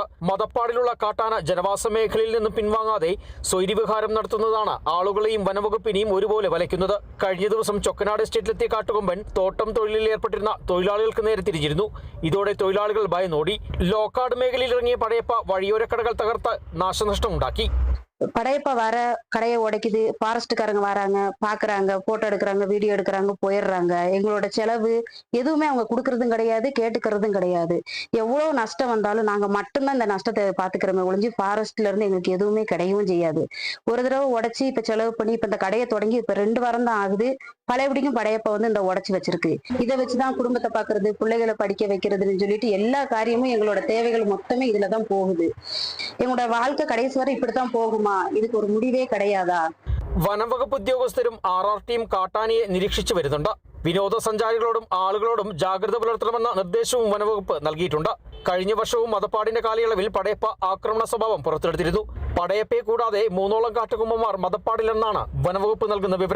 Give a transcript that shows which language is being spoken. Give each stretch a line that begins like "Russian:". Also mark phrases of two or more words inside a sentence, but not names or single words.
Malayalam: മദപ്പാടിലുള്ള കാട്ടാന ജനവാസ മേഖലയിൽ നിന്നും പിൻവാങ്ങാതെ സ്വൈര്യവിഹാരം നടത്തുന്നതാണ് ആളുകളെയും വനവകുപ്പിനെയും ഒരുപോലെ വലയ്ക്കുന്നത്. കഴിഞ്ഞ ദിവസം ചൊക്കനാട് എസ്റ്റേറ്റിലെത്തിയ കാട്ടുകൊമ്പൻ തോട്ടം തൊഴിലിൽ ഏർപ്പെട്ടിരുന്ന തൊഴിലാളികൾക്ക് നേരെ തിരിഞ്ഞിരുന്നു. ഇതോടെ തൊഴിലാളികൾ ഭയന്നോടി. ലോക്കാട് മേഖലയിൽ ഇറങ്ങിയ പടയപ്പ വഴിയോരക്കടകൾ തകർത്ത് നാശനഷ്ടമുണ്ടാക്കി.
Tamil: படையப்பா வர கடையை உடைக்குது, ஃபாரஸ்ட்டுக்காரங்க வராங்க, பாக்குறாங்க, போட்டோ எடுக்கிறாங்க, வீடியோ எடுக்கிறாங்க, போயிடுறாங்க. எங்களோட செலவு எதுவுமே அவங்க கொடுக்கறதும் கிடையாது, கேட்டுக்கிறதும் கிடையாது. எவ்வளவு நஷ்டம் வந்தாலும் நாங்க மட்டும்தான் இந்த நஷ்டத்தை பாத்துக்கிறோமே ஒழிஞ்சு ஃபாரஸ்ட்ல இருந்து எங்களுக்கு எதுவுமே கிடையவும் செய்யாது. ஒரு தடவை உடைச்சி இப்ப செலவு பண்ணி இப்ப இந்த கடையை தொடங்கி இப்ப 2 வாரம் தான் ஆகுது. பழையபடிக்கும் படையப்பா இந்த உடைச்சு வச்சிருக்கு. இதை வச்சுதான் குடும்பத்தை பாக்குறது, பிள்ளைகளை படிக்க வைக்கிறதுன்னு சொல்லிட்டு எல்லா காரியமும் எங்களோட தேவைகள் மொத்தமே இதுலதான் போகுது. எங்களோட வாழ்க்கை கடைசி வரை இப்படித்தான் போகுமா? இதுக்கு ஒரு முடிவே கிடையாதா?
Malayalam: വനംവകുപ്പ് ഉദ്യോഗസ്ഥരും RRTയും കാട്ടാനയെ നിരീക്ഷിച്ചു വരുന്നുണ്ട്. വിനോദസഞ്ചാരികളോടും ആളുകളോടും ജാഗ്രത പുലർത്തണമെന്ന നിർദ്ദേശവും വനവകുപ്പ് നൽകിയിട്ടുണ്ട്. കഴിഞ്ഞ വർഷവും മദപ്പാടിന്റെ കാലയളവിൽ പടയപ്പ ആക്രമണ സ്വഭാവം പുറത്തെടുത്തിരുന്നു. പടയപ്പയെ കൂടാതെ 3ഓളം കാട്ടുകൊമ്പന്മാർ മദപ്പാടിലെന്നാണ് വനവകുപ്പ് നൽകുന്ന വിവരം.